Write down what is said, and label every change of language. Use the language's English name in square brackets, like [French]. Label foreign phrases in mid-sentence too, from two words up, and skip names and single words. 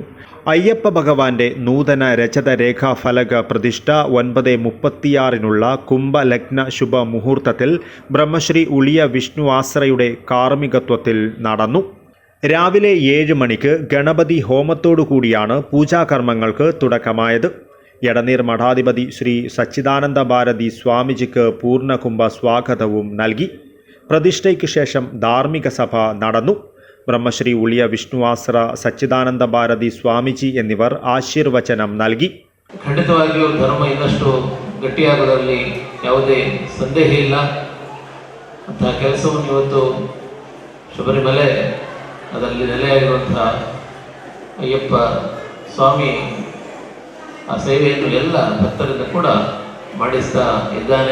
[Malayalam] അയ്യപ്പ ഭഗവാന്റെ നൂതന രചത രേഖാഫലക പ്രതിഷ്ഠ 9:36 കുംഭലഗ്ന ശുഭമുഹൂർത്തത്തിൽ ബ്രഹ്മശ്രീ ഉളിയ വിഷ്ണു ആശ്രയുടെ കാർമ്മികത്വത്തിൽ നടന്നു. രാവിലെ 7 മണിക്ക് ഗണപതി ഹോമത്തോടുകൂടിയാണ് പൂജാകർമ്മങ്ങൾക്ക് തുടക്കമായത്. എടനീർ മഠാധിപതി ശ്രീ സച്ചിദാനന്ദ ഭാരതി സ്വാമിജിക്ക് പൂർണ്ണകുംഭ സ്വാഗതവും നൽകി. പ്രതിഷ്ഠയ്ക്ക് ശേഷം ധാർമ്മിക സഭ നടന്നു. ಬ್ರಹ್ಮಶ್ರೀ ಉಳಿಯ ವಿಷ್ಣುವಾಸರ ಸಚ್ಚಿದಾನಂದ ಭಾರತಿ ಸ್ವಾಮೀಜಿ എന്നിവർ ആശീർവചനം നൽകി. [Kannada] ಖಂಡಿತವಾಗಿಯೂ ಧರ್ಮ ಇನ್ನಷ್ಟು ಗಟ್ಟಿಯಾಗುವುದರಲ್ಲಿ ಯಾವುದೇ ಸಂದೇಹ ಇಲ್ಲ. ಅಂತಹ ಕೆಲಸವನ್ನು ಇವತ್ತು ಶಬರಿಮಲೆ ಅದರಲ್ಲಿ ನೆಲೆಯಾಗಿರುವಂತಹ ಅಯ್ಯಪ್ಪ ಸ್ವಾಮಿ ಆ ಸೇವೆಯನ್ನು ಎಲ್ಲ ಭಕ್ತರಿಂದ ಕೂಡ ಮಾಡಿಸ್ತಾ ಇದ್ದಾನೆ.